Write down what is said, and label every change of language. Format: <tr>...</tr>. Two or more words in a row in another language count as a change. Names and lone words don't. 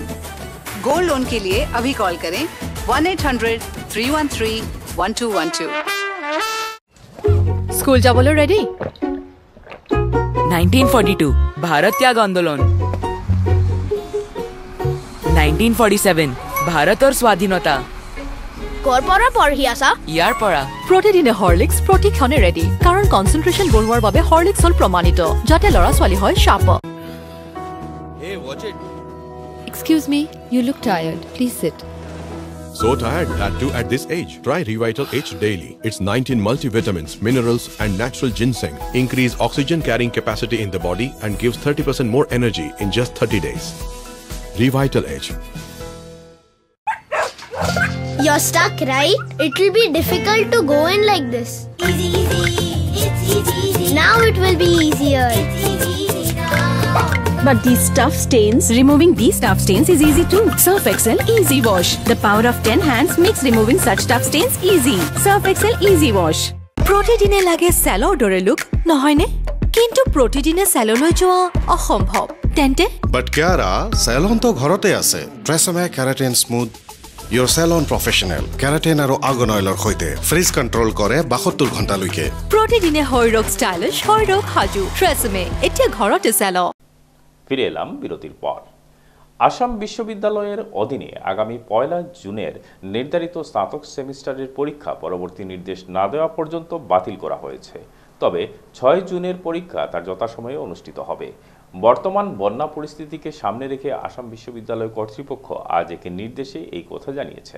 <hi>गोल्ड लोन के लिए अभी कॉल करें 1-800-313-1212। स्कूल जाबोलो रेडी। 1942 भारत त्याग आंदोलन। 1947 भारत और स्वाधीनता।</hi> <as>কৰ পৰা পঢ়ি আছা? ইয়াৰ পৰা প্ৰতিদিনে হৰলিক্স প্ৰতিক্ষণে ৰেডি, কাৰণ কনচেন্ট্ৰেচন বঢ়োৱাৰ বাবে হৰলিক্স হ'ল প্ৰমাণিত, যাতে ল'ৰা ছোৱালী হয় শাৰ্প।</as> <en>Hey, watch it. Excuse me, you look tired. Please sit. So tired, that too at this age. Try Revital H daily. It's 19 multivitamins, minerals and natural ginseng. Increase oxygen carrying capacity in the body and gives 30% more energy in just 30 days. Revital H. You're stuck, right? It will be difficult to go in like this. Easy, easy, it's easy. Now it will be easier. It's easy now. But these tough stains, removing these tough stains is easy too. Surf Excel Easy Wash. The power of 10 hands makes removing such tough stains easy. Surf Excel Easy Wash.</en> <as>প্ৰতিদিনে লাগে চেলৰ দৰে লুক, নহয়নে? কিন্তু প্ৰতিদিনে চেললৈ যোৱা অসম্ভৱ। তেন্তে বাট কিয়াৰা চেলন তো ঘৰতে আছে। ট্ৰেছমে কেৰাটিন স্মুথ</as> <en>Your salon professional</en> <as>কেৰাটিন আৰু আৰ্গন অইলৰ সৈতে</as> <en>frizz control</en> <as>কৰে 72 ঘণ্টালৈকে। প্ৰতিদিনে হৰৰক ষ্টাইলিছ, হৰৰক হাজু, ট্ৰেছমে এতিয়া ঘৰতে চেল।</as> <bn>ফিরে এলাম বিরতির পর। আসাম বিশ্ববিদ্যালয়ের অধীনে আগামী 1 জুনের নির্ধারিত স্নাতক সেমিস্টারের পরীক্ষা পরবর্তী নির্দেশ না দেওয়া পর্যন্ত বাতিল করা হয়েছে। তবে 6 জুনের পরীক্ষা তার যথাসময়ে অনুষ্ঠিত হবে। বর্তমান বন্যা পরিস্থিতিকে সামনে রেখে আসাম বিশ্ববিদ্যালয় কর্তৃপক্ষ আজ এক নির্দেশে এই কথা জানিয়েছেন।</bn>